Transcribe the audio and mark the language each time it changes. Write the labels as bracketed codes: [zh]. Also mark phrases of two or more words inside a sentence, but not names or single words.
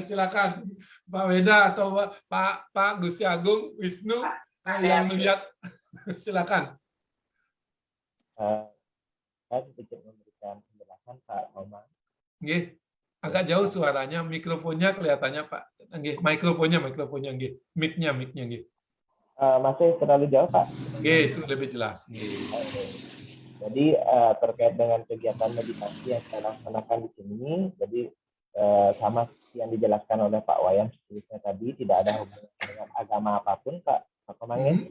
[id] Silakan Pak Weda atau Pak Gusti Agung Wisnu yang melihat. Silakan. Saya sedikit memberikan penjelasan Pak Omang. Nggih, agak jauh suaranya, mikrofonnya kelihatannya Pak. Nggih, mikrofonnya nggih. Mic-nya nggih. Masih terlalu jauh, Pak? Nggih, itu lebih jelas. Jadi terkait dengan kegiatan meditasi yang saya laksanakan di sini, jadi sama yang dijelaskan oleh Pak Wayan sebelumnya tadi, tidak ada hubungan dengan agama apapun, Pak Komangin.